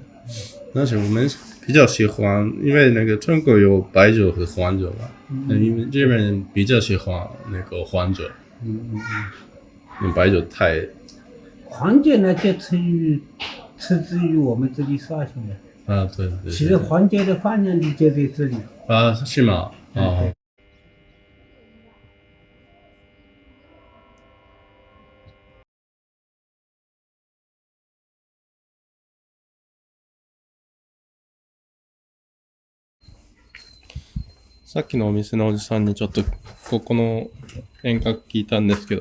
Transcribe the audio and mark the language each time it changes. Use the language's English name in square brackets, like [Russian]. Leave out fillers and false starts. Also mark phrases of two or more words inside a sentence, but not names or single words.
[Chinese] 但是我们比较喜欢，因为那个中国有白酒和黄酒嘛，因为日本人比较喜欢那个黄酒，因为白酒太。黄酒呢就出自于我们这里绍兴的。对。其实黄酒的发源地就在这里。是吗？ [Japanese] さっきのお店のおじさんにちょっとここの遠隔聞いたんですけ